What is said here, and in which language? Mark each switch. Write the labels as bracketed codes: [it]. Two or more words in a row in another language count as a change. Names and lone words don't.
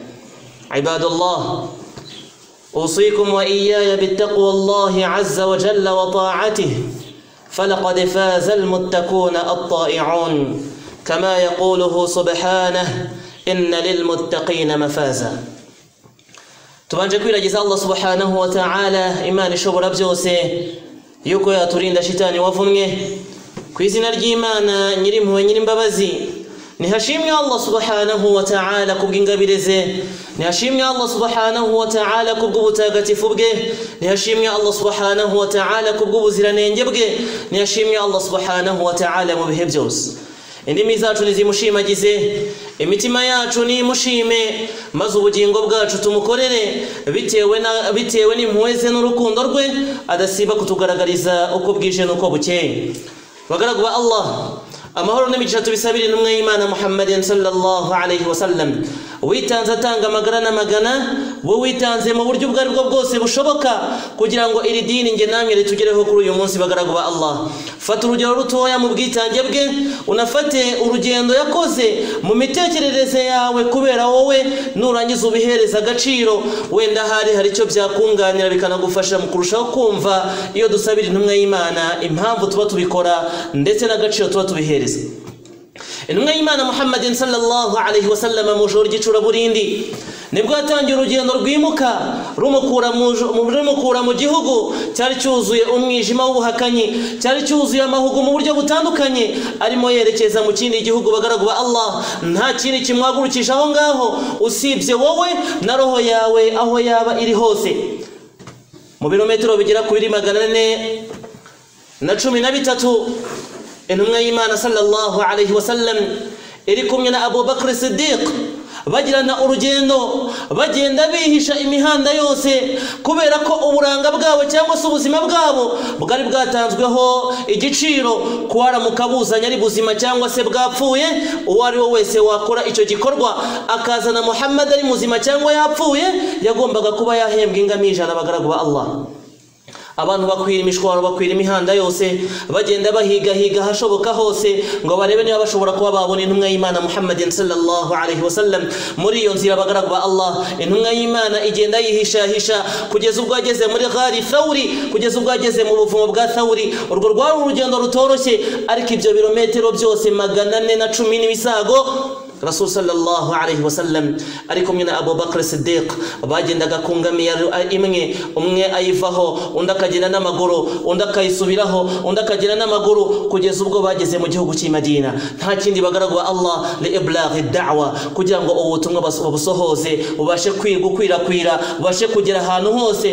[ar] عباد الله، أوصيكم وإياي بالتقوى الله عز وجل وطاعته، فلقد فاز المتقون الطائعون، كما يقوله سبحانه إن للمتقين مفازا. [rw] tubanje kwiragiza [ar] الله سبحانه وتعالى, [rw] imana ishobora byose, yuko yaturinda shitani wavumwe. Ku izina ry'Imana nyirimpuhwe nyirimbabazi, nihashimwe [ar] الله سبحانه وتعالى [rw] kubw'ingabire ze, nihashimwe [ar] الله سبحانه وتعالى [rw] kubw'ubutagatifu bwe, nihashimwe [ar] الله سبحانه وتعالى [rw] kubw'ubuziranenge bwe, nihashimwe [ar] الله سبحانه وتعالى [rw] mu bihe byose. Indimi zacu nizimushimagize, imitima yacu nimushime, maze ubugingo bwacu tumukorere bitewe n'impuhwe ze n'urukundo rwe, adasiba kutugaragariza uko bwije n'uko bukeye. Bagaragu ba Allah, amahoro n'imigisha tubisabire intumwa y'Imana [ar] محمدٍ صلى الله عليه وسلم, [rw] witanze atanga amagara n'amagana, wowe witanze mu buryo ubwo aribwo bwose bushoboka kugira ngo iri dini nge namwe ritugereho kuri uyu munsi. Bagaragu ba Allah, fata urugero rutoya mu bwitange bwe, unafate urugendo yakoze mu mitekerereze yawe, kubera wowe nurangiza ubihereza agaciro, wenda hari icyo byakunganira bikanagufasha mu kurushaho kumva iyo dusabira intumwa y'Imana impamvu tuba tubikora ndetse n'agaciro tuba tubihereza. Intumwa y'Imana [ar] محمدٍ صلى الله عليه وسلم [rw] mu joro ry'icura burindi nibwo yatangiye urugendo rwimuka rumukura mu gihugu cyari cyuzuye umwijima w'ubuhakanyi, cyari cyuzuye amahugu mu buryo butandukanye, arimo yerekeza mu kindi gihugu. Bagaragu ba Allah, nta kindi kimwagurukisha aho ngaho usibye wowe na roho yawe aho yaba iri hose. Mu birometero bigera kuri 413 intumwa y'Imana [ar] صلى الله عليه وسلم [rw] iri kumwe na Abu Bakr Siddiq bagirana urugendo, bagenda bihisha imihanda yose, kubera ko uburanga bwabo cyangwa se ubuzima bwabo bwari bwatanzweho igiciro kuwaramuka buzanye ari buzima cyangwa se bwapfuye. Uwo ari we wese wakora icyo gikorwa akazana Muhammad ari muzima cyangwa yapfuye, yagombaga kuba yahembwa ingamiya 100. Bagaragu ba Allah, abantu bakwira imishwaro, bakwira imihanda yose, bagenda bahiga hashoboka hose ngo barebe niba bashobora kuba babona intumwa y'Imana [ar] محمدٍ صلى الله عليه وسلم. [rw] Muri iyo nzira bagaragu ba Allah, intumwa y'Imana igenda yihishahisha kugeza ubwo ageze muri Ghari Thawri, kugeza ubwo ageze mu buvumo bwa Thawri. Urwo rwari urugendo rutoroshye, ariko ibyo birometero byose 410 n'ibisago, [ar] رسول صلى الله عليه وسلم [rw] ari kumwe na Abu Bakr Siddiq bagendaga ku ngamiya imwe, umwe ayivaho, undi akagenda n'amaguru, undi akayisubiraho, undi akagenda n'amaguru, kugeza ubwo bageze mu gihugu cy'i Madina. Nta kindi bagaragu ba Allah, [ar] لإبلاغ الدعوة, [rw] kugira ngo ubutumwa babusohoze ubashe kwirakwira, ubashe kugera ahantu hose.